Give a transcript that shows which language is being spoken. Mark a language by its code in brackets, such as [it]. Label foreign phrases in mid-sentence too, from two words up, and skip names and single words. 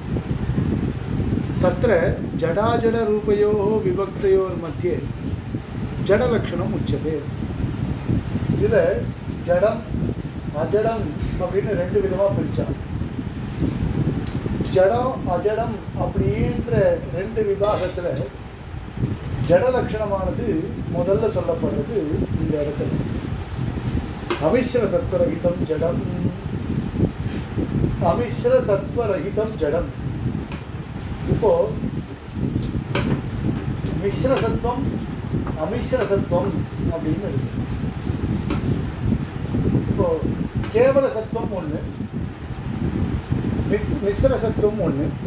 [sa] तत्र जडाजड रूपयोः विभक्तयोर मध्ये जड लक्षणम उच्यते. [ta] இதுல ஜடம் அஜடம் அப்படின்னு ரெண்டு விதமா பிரிச்சார். ஜடம் அஜடம் அப்படின்ற ரெண்டு விபாகத்துல ஜட லட்சணமானது முதல்ல சொல்லப்படுறது இந்த இடத்துல. [sa] अमिश्र सत्वरहितं जडम अमिश्र सत्वरहितं जडम. [ta] இப்போ மிஸ்ர சத்துவம் அமிஸ்ர சத்துவம் அப்படின்னு இருக்கு. இப்போ கேவல சத்துவம் ஒன்று, மிஸ்ர சத்துவம் ஒன்று.